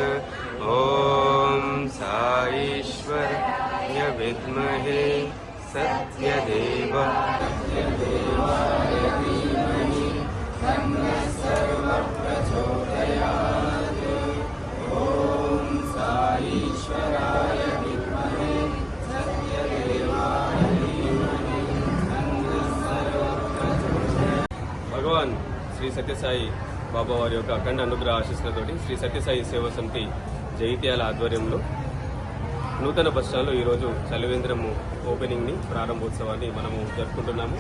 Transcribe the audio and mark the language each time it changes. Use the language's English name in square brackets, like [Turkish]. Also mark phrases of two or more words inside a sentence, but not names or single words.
[Sanskrit] ॐ साईश्वराय विद्महे सत्यदेवाय धीमहि तन्नः सर्वः प्रचोदयात्। ॐ साईश्वराय [Telugu] భగవాన్ శ్రీ సత్యసాయి బాబా వారి యొక్క అఖండ అనుగ్రహ ఆశీస్సులతోటి శ్రీ సత్యసాయి సేవా సమితి జైత్యాల ఆధ్వర్యంలో నూతన బస్టాండ్లో ఈరోజు చలివేంద్రము ఓపెనింగ్ని ప్రారంభోత్సవాన్ని మనము జరుపుకుంటున్నాము.